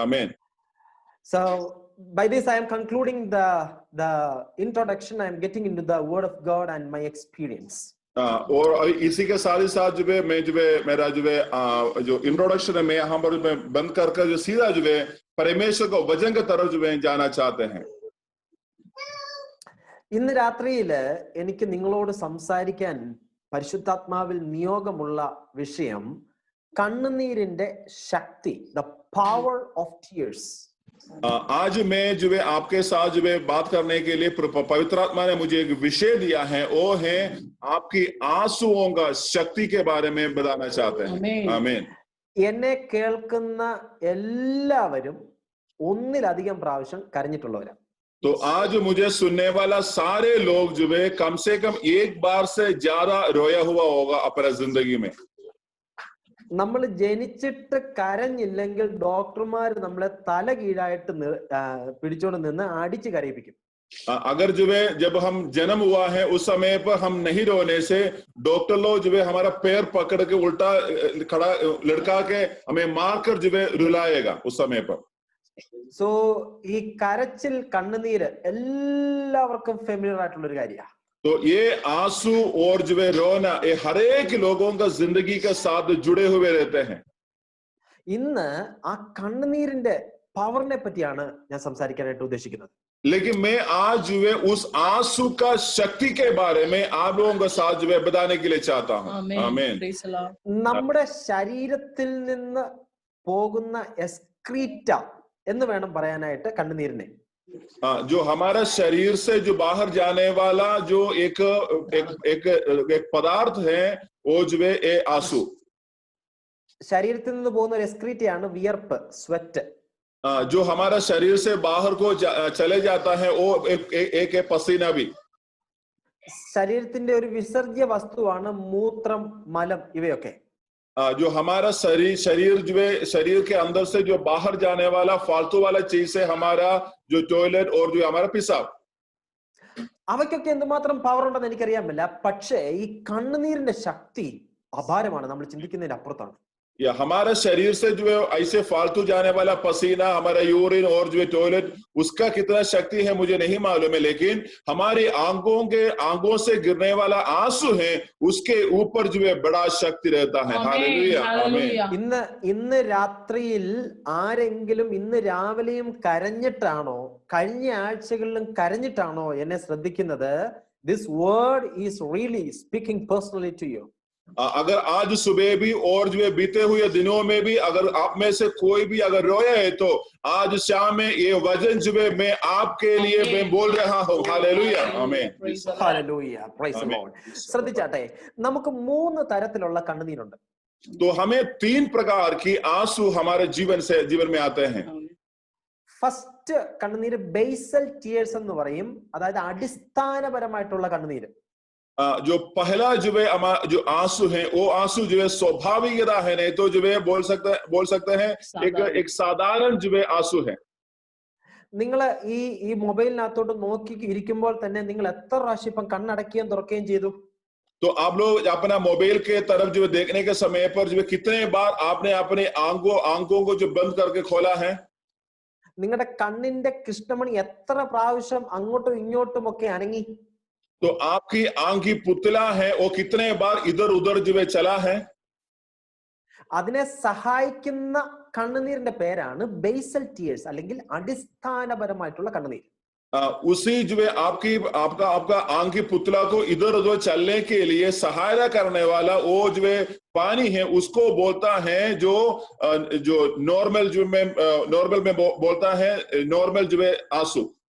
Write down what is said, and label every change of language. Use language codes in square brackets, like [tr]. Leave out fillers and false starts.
[hi] आमीन. [en] So by this I am concluding the introduction. I am getting into the word of God and my experience. [hi] और इसी के साथ ही साथ जो है मैं जो है मेरा जो है जो इंट्रोडक्शन है, मैं यहाँ पर बंद कर जो सीधा जो है परमेश्वर को वचन की तरफ जो है जाना चाहते हैं. [ml] ഇന്ന് രാത്രിയിൽ എനിക്ക് നിങ്ങളോട് സംസാരിക്കാൻ പരിശുദ്ധാത്മാവിൽ നിയോഗമുള്ള വിഷയം കണ്ണുനീരിന്റെ ശക്തി, [en] the power of tears. [hi] आज मैं जो है आपके साथ जो है बात करने के लिए पवित्र आत्मा ने मुझे एक विषय दिया है, वो है आपकी आंसुओं का शक्ति के बारे में बताना चाहते हैं. आमीन. [ml] എന്നെ കേൾക്കുന്ന എല്ലാവരും ഒന്നിലധികം പ്രാവശ്യം കരഞ്ഞിട്ടുള്ളവരാണ്. [hi] तो आज मुझे सुनने वाला सारे लोग जो है कम से कम एक बार से ज्यादा रोया हुआ होगा अपने जिंदगी में. [ml] നമ്മൾ ജനിച്ചിട്ട് കരഞ്ഞില്ലെങ്കിൽ ഡോക്ടർമാർ നമ്മളെ തല കീഴായിട്ട് പിടിച്ചോണ്ട് നിന്ന് അടിച്ച് കരയിപ്പിക്കും. [hi] अगर जो है जब हम जन्म हुआ है उस समय पर हम नहीं रोने से डॉक्टर लोग जो है हमारा पैर पकड़ के उल्टा खड़ा लड़का के हमें मारकर जो है रुलाएगा उस समय पर. [ml] സോ ഈ കരച്ചിൽ, കണ്ണുനീര് എല്ലാവർക്കും ഫെമിലിയർ ആയിട്ടുള്ള ഒരു കാര്യമാണ്. [hi] तो ये आंसू और जो है रोना ये हर एक लोगों का जिंदगी के साथ जुड़े हुए रहते हैं. [ml] ഇന്ന് ആ കണ്ണുനീരിന്റെ പവറിനെ പറ്റിയാണ് ഞാൻ സംസാരിക്കാനായിട്ട് ഉദ്ദേശിക്കുന്നത്. [hi] लेकिन मैं आज जो है उस आंसू का शक्ति के बारे में आप लोगों के साथ जो है बताने के लिए चाहता हूँ. आमीन. [ml] നമ്മുടെ ശരീരത്തിൽ നിന്ന് പോകുന്ന എക്സ്ക്രീറ്റ എന്ന് വേണം പറയാനായിട്ട് കണ്ണുനീരിനെ. [hi] जो हमारा शरीर से जो बाहर जाने वाला जो एक पदार्थ है वो जो है आंसू. [ml] ശരീരത്തിൽ നിന്ന് പോകുന്ന ഒരു എക്സ്ക്രീറ്റയാണ് വിയർപ്പ്, സ്വെറ്റ്. [hi] जो हमारा शरीर से बाहर को चले जाता है वो एक पसीना भी. [ml] ശരീരത്തിന്റെ ഒരു വിസർജ്യ വസ്തുവാണ് മൂത്രം, മലം, ഇവയൊക്കെ. [hi] जो हमारा शरीर जो है शरीर के अंदर से जो बाहर जाने वाला फालतू वाला चीज है हमारा जो टॉयलेट और जो हमारा पेशाब. [ml] അവയ്ക്കൊക്കെ എന്തുമാത്രം പവർ ഉണ്ടെന്ന് എനിക്കറിയാമില്ല. പക്ഷേ ഈ കണ്ണുനീരിന്റെ ശക്തി അപാരമാണ്, നമ്മൾ ചിന്തിക്കുന്നതിന് അപ്പുറത്താണ്. [hi] या हमारा शरीर से जो है ऐसे फालतू जाने वाला पसीना, हमारा यूरिन और जो है टॉयलेट, उसका कितना शक्ति है मुझे नहीं मालूम है, लेकिन हमारी आंखों से गिरने वाला आंसू है उसके ऊपर जो है बड़ा शक्ति रहता है. हालेलुया. आमीन. [ml] ഇന്ന് രാത്രിയിൽ ആരെങ്കിലും ഇന്ന് രാവിലെയും കരഞ്ഞിട്ടാണോ, കഴിഞ്ഞ ആഴ്ചകളിലും കരഞ്ഞിട്ടാണോ എന്നെ ശ്രദ്ധിക്കുന്നത്? [en] This word is really speaking personally to you. [hi] अगर आज सुबह भी और जो है बीते हुए दिनों में भी अगर आप में से कोई भी अगर रोया है तो आज शाम में ये वचन जो है मैं आपके लिए मैं बोल रहा हूँ. हालेलुया. आमीन. [en] Hallelujah. Praise the Lord. [ml] ശ്രദ്ധിച്ചാട്ടെ, നമുക്ക് 3 തരത്തിലുള്ള കണ്ണുനീരുണ്ട്. [hi] तो हमें 3 प्रकार की आंसू हमारे जीवन में आते हैं. [ml] ഫസ്റ്റ് കണ്ണുനീര് ബേസൽ ടിയേഴ്സ് എന്ന് പറയും, അതായത് അടിസ്ഥാനപരമായിട്ടുള്ള കണ്ണുനീര്. [hi] जो पहला जो है जो आंसू है वो आंसू जो है स्वाभाविकता है, नहीं तो जो है बोल सकते हैं एक साधारण जो है आंसू है. [ml] നിങ്ങൾ ഈ മൊബൈലിനകത്തോട്ട് നോക്കി ഇരിക്കുമ്പോൾ തന്നെ നിങ്ങൾ എത്ര പ്രാവശ്യം ഇപ്പം കണ്ണടക്കുകയും തുറക്കുകയും ചെയ്തു? [hi] तो आप लोग अपना मोबाइल के तरफ जो देखने के समय पर जो कितने बार आपने अपने आंखों को जो बंद करके खोला है? [ml] നിങ്ങളുടെ കണ്ണിന്റെ കൃഷ്ണമണി എത്ര പ്രാവശ്യം അങ്ങോട്ടും ഇങ്ങോട്ടും ഒക്കെ അനങ്ങി? [hi] तो आपकी आंख की पुतला है वो कितने बार इधर उधर जो है चला है? [ml] അതിനെ സഹായിക്കുന്ന കണ്ണുനീരിന്റെ പേരാണ് ബേസൽ ടിയേഴ്സ് അല്ലെങ്കിൽ അടിസ്ഥാനപരമായിട്ടുള്ള കണ്ണുനീർ. [hi] उसी जो है आपका आंख की पुतला को इधर उधर चलने के लिए सहायता करने वाला वो जो है पानी है उसको बोलता है जो नॉर्मल में बोलता है नॉर्मल जो है आंसू.